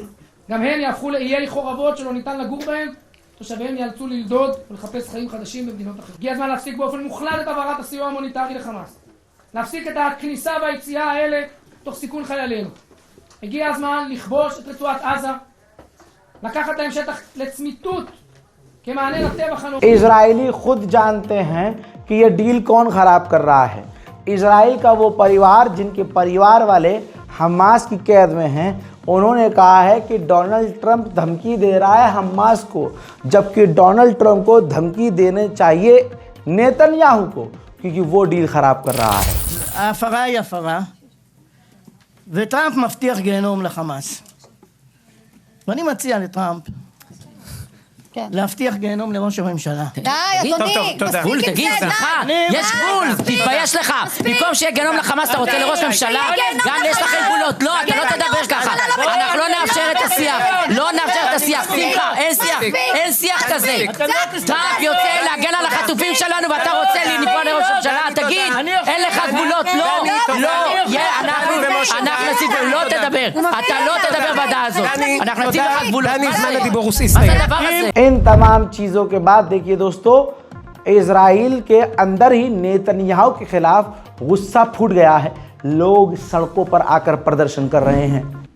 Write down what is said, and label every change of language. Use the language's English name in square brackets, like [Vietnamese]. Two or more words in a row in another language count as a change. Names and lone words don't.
[Hebrew] גם הן יהפכו לאיי חורבות שלא ניתן לגור בהן, תושביהם ייאלצו ללדוד ולחפש חיים חדשים במדינות אחרות. הגיע הזמן להפסיק באופן מוחלט את העברת הסיוע המוניטרי לחמאס. להפסיק את הכניסה והיציאה האלה תוך סיכון חיילינו. הגיע הזמן לכבוש את רצועת עזה, לקחת להם שטח לצמיתות כמענה לטבח הנורא. [Hindi] इजरायली खुद जानते हैं कि ये डील कौन खराब कर रहा है। इजराइल का वो परिवार जिनके परिवार वाले हमास की कैद में हैं, उन्होंने कहा है कि डोनाल्ड ट्रंप धमकी दे रहा है हमास को, जबकि डोनाल्ड ट्रंप को धमकी देने चाहिए नेतन्याहू को, क्योंकि वो डील खराब कर रहा है। [Hebrew] ההפרה היא הפרה, וטראמפ מבטיח גיהנום לחמאס. ואני מציע לטראמפ להבטיח גיהנום לראש הממשלה. די, אדוני, מספיק עם תגיד, זה, סליחה, די. יש גבול, תתבייש לך. במקום שיהיה גיהנום לחמאס, אתה רוצה לראש ממשלה? גם יש לכם גבולות. לא, אתה לא תדבר ככה. אנחנו לא נאפשר את השיח. לא נאפשר את השיח. שמחה, אין שיח. אין שיח כזה. טראמפ יוצא להגן על החטופים שלנו, ואתה רוצה לפעול לראש ממשלה? תגיד, אין לך גבולות. לא, לא. אנחנו נציב, לא תדבר. אתה לא תדבר בדעה הזאת. אנחנו נציב לך גבולות. מה זה הדבר הזה? [Hindi] इन तमाम चीज़ों के बाद देखिए दोस्तों, इजराइल के अंदर ही नेतन्याहू के खिलाफ गुस्सा फूट गया है। लोग सड़कों पर आकर प्रदर्शन कर रहे हैं।